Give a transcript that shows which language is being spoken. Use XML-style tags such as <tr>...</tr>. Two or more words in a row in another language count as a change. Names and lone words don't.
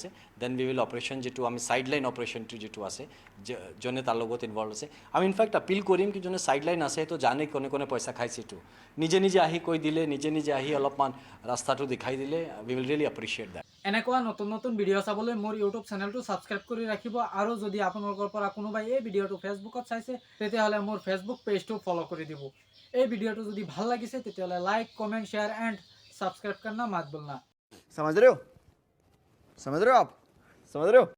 <en>then we will operation,</en> <as>যিটো আমি</as> <en>side line operation</en> <as>যিটো আছে, যোনে তাৰ লগত ইনভলভ আছে, আমি ইনফেক্ট আপিল কৰিম কি যোনে</as> <en>side line</en> <as>আছে সেইটো জানে কোনে কোনে পইচা খাইছে, এইটো নিজে নিজে আহি কৈ দিলে, নিজে নিজে আহি অলপমান ৰাস্তাটো দেখাই দিলে,</as> <en>we will really appreciate that.</en> <as>এনেকুৱা নতুন নতুন ভিডিঅ' চাবলৈ মোৰ</as> <en>YouTube channel subscribe</en> <as>কৰি ৰাখিব, আৰু যদি আপোনালোকৰ পৰা কোনোবাই এই ভিডিঅ'টো ফেচবুকত চাইছে তেতিয়াহ'লে মোৰ</as> <en>Facebook page follow'</en> <as>কৰি দিব। এই ভিডিঅ'টো যদি ভাল লাগিছে তেতিয়াহ'লে</as> <en>like, comment, share and subscribe</en> <hi>करना मत भूलना। समझ रहे हो आप समझ रहे हो?</hi>